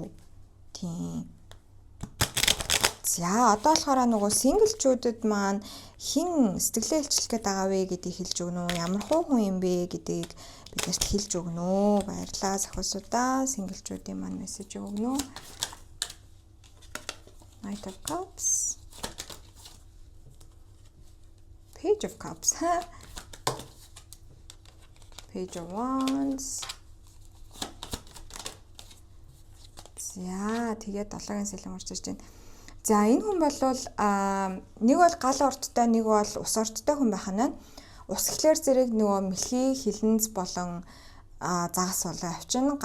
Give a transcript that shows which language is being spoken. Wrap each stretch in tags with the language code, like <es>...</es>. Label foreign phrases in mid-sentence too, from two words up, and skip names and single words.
<mn>Тийм. За одоо болохоор нөгөө синглчүүдэд маань хин сэтгэлээ илчлэх гээд байгаа вэ гэдгийг хэлж өгнө үү? Ямар хүн юм бэ гэдгийг биднэрт хэлж өгнө үү? Баярлалаа сахиусуудаа. Синглчүүдийн маань мессеж өгнө үү?</mn> <en>Knight of Cups. Page of Cups. Page of Wands.</en> <mn>За тэгээд 7-гийн сэлэм орж ирж байна. За энэ хүн бол нэг бол гал ордтой, нэг бол ус ордтой хүн байх нь. Ус гэхлээр зэрэг нөгөө мэлхий, хилэнц болон загас болоо авчин.</mn>